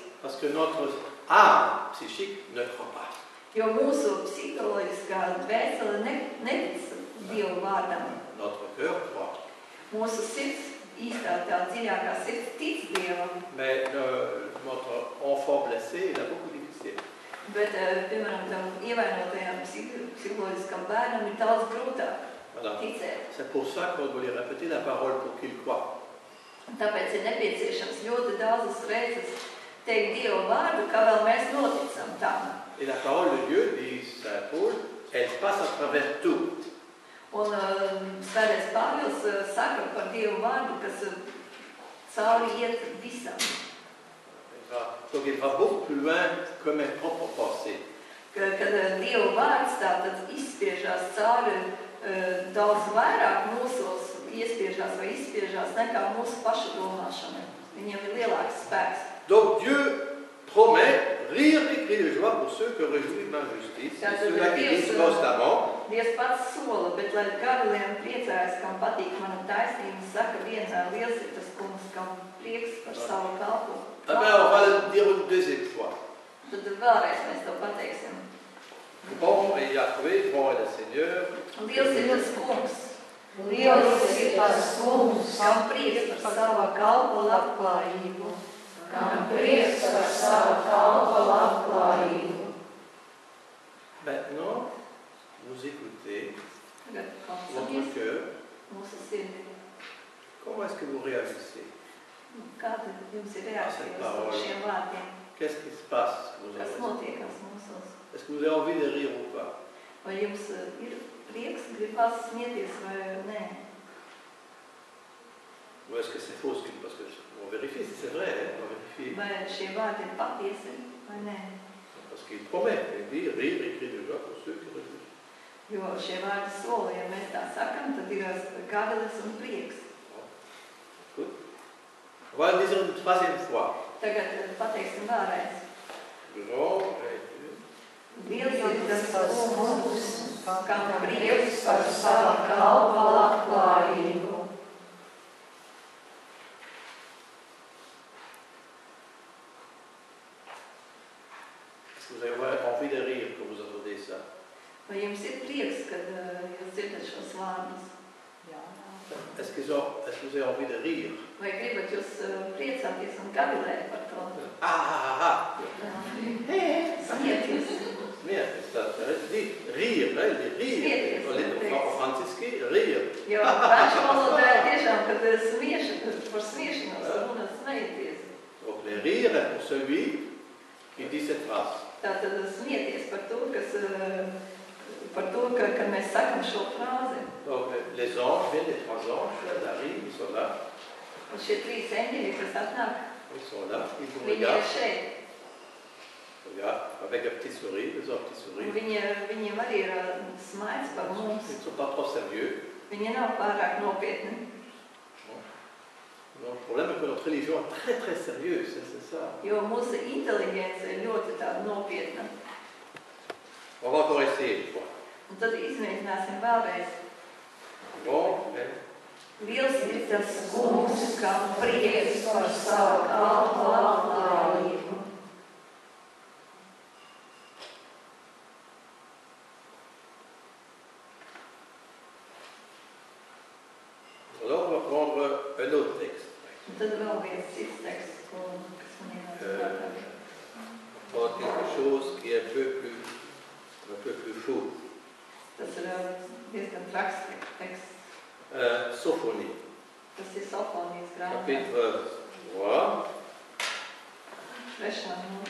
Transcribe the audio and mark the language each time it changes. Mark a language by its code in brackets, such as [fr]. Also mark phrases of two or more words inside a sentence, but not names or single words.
[fr] Parce que notre âme psychique ne croit pas. [lv] Jo mūsu psiholoģiskā dvēsele netic Dievu vārdam. [fr] Notre cœur croit. [lv] Mūsu sirds, īstā tā dziļākā sirds tic Dievam. [fr] Mais notre enfant blessé, il a beaucoup difficile. [lv] Bet, piemēram, tam ievainotajam psiholoģiskam bērnam ir daudz grūtāk ticēt. [fr] C'est pour ça qu'on doit lui répéter la parole pour qu'il croit. [lv] Tāpēc ir nepieciešams ļoti daudzas reizes teikt Dievu vārdu, kā vēl mēs noticam tam. [fr] Et la parole de Dieu, dit Saint Paul, elle passe à travers tout. [lv] Un Svētais Pāvils saka par Dievu vārdu, kas cauri iet visam. [fr] Donc il va beaucoup plus loin que mes propres pensées. [lv] Kad Dievu vārds tātad izspiežās cauri daudz vairāk mūsos, iespiežās vai izspiežās nekā mūsu pašu domāšana. Viņiem ir lielāks spēks. [fr] Donc Dieu promet rire et cris de joie pour ceux que réjouit ma justice, et ceux-là qui disent constamment. [lv] Dievs pats sola, bet lai gaviliem priecājas, kam patīk mana taisnība, saka vienmēr liels ir tas kungs, kam prieks par savu kalpu. [fr] Ah ben, on va le dire une deuxième fois. [lv] Tad vēlreiz mēs to pateiksim. [fr] Bon et Yahvé, bon est le Seigneur. [lv] Liels ir tas kungs. Liels ir tas kungs, Kam prieks par savu kalpu labklājību. kam prieks par savu kalpa labklājību. [fr] Maintenant, vous écoutez [lv] Tagad [fr] votre [lv] klausamies [fr] cœur. [lv] mūsu sirdi. [fr] Comment est-ce que vous réagissez? [lv] Kāda jums ir reakcija uz šiem vārdiem? [fr] Qu'est-ce qui se passe? [lv] Kas notiekās mūsos? [fr] Est-ce que vous avez envie de rire ou pas? [lv] Vai jums ir prieks, gribas smieties vai nē? [fr] Ou est-ce que c'est faux? Parce qu'on vérifie si c'est vrai, hein? On vérifie. [lv] Vai šie vārdi ir patiesi vai nē? [fr] Parce qu'il promet, il dit rire et cris de joie pour ceux qui réjouissent. [lv] Jo šie vārdi sola, ja mēs tā sakam, tad ir gavilis un prieks. [fr] Écoute. On va le dire une troisième fois. [lv] Tagad pateiksim vēlreiz. [fr] Grand est Dieu. [lv] Liels ir tas kungs, kam prieks par savu kalpa labklājību. [fr] Est-ce que vous avez envie de rire quand vous entendez ça? [lv] Vai jums ir prieks, kad jūs dzirdat šos vārdus? [fr] Est-ce que vous avez envie de rire? [lv] Vai gribat jūs priecāties un gavilēt par to? Smieties. Smieties, tas ir rire, [fr] il dit rire. [lv] En franciski, rire. Jo franču valodā ir tiešām, kad par smiešanos runa smieties. [fr] Donc le rire est pour celui qui dit cette phrase. [lv] Tātad smieties par to, kad mēs sakam šo frāzi. [fr] Donc les anges viennent, les trois anges, ils arrivent, ils sont là. [lv] Un šie trīs eņģeļi, kas atnāk, [fr] Ils sont là, ils vous [lv] viņi ir [fr] regardent. [lv] šeit. [fr] Regarde, avec un petit sourire, ils ont un petit sourire. [lv] Viņiem arī ir smaids par mums. [fr] Ils ne sont pas trop sérieux. [lv] Viņi nav pārāk nopietni. [fr] Non, le problème est que notre religion est très très sérieuse, c'est ça. [lv] Jo mūsu inteliģence ir ļoti tāda nopietna. [fr] On va encore essayer une fois. [lv] Un tad izmēģināsim vēlreiz. [fr] Bon, mais [lv] Liels ir tas kungs, kam prieks par savu kalpu labklājību. [fr] alors on va prendre un autre texte. [lv] Un tad vēl viens cits teksts, kas man ienāca. [fr] On va prendre quelque chose qui est un peu plus fou. [lv] Tas ir diezgan traks teksts. [fr] Sophonie, [lv] Tas ir Sofonijas grāmatā. [fr] chapitre 3, [lv] Trešā nodaļa.